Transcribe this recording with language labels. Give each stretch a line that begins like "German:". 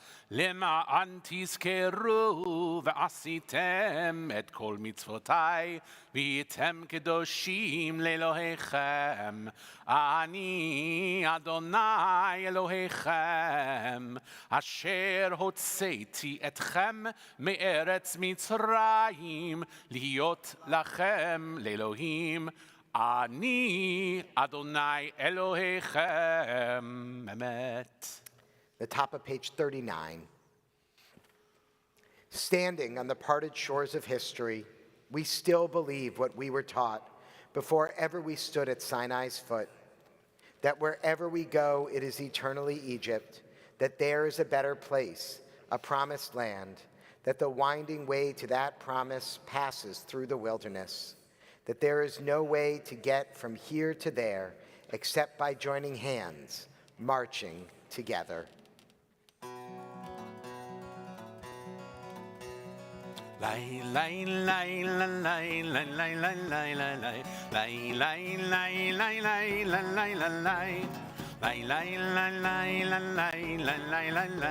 Hebrew: למען תזכרו ועשיתם את כל מצוותיי והייתם קדושים לאלוהיכם אני אדוני אלוהיכם אשר הוצאתי אתכם מארץ מצרים להיות לכם לאלוהים אני אדוני אלוהיכם אמת.
English: The top of page 39. Standing on the parted shores of history, we still believe what we were taught before ever we stood at Sinai's foot, that wherever we go, it is eternally Egypt, that there is a better place, a promised land, that the winding way to that promise passes through the wilderness, that there is no way to get from here to there except by joining hands, marching together. Lay lay lay lay lay lay lay lay lay lay lay lay lay lay lay lay lay lay lay lay lay lay lay lay lay